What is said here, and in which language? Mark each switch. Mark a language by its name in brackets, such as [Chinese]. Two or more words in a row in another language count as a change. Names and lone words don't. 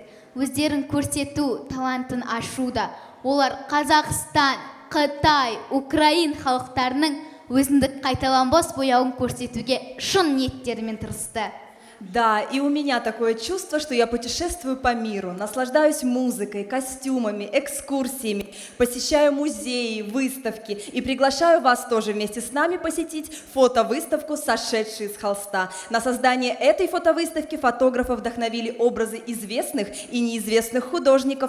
[Kazakh] Өздерін көрсету, талантын ашуда. Олар Қазақстан, Қытай, Украин халықтарының өзіндік қайталанбас бояуын көрсетуге шын ниеттерімен тырысты. [Russian] Да, и у меня такое чувство, что я путешествую по миру, наслаждаюсь музыкой, костюмами, экскурсиями, посещаю музеи, выставки и приглашаю вас тоже вместе с нами посетить фотовыставку «Сошедшие с холста». На создание этой фотовыставки фотографы вдохновили образы известных и неизвестных художников.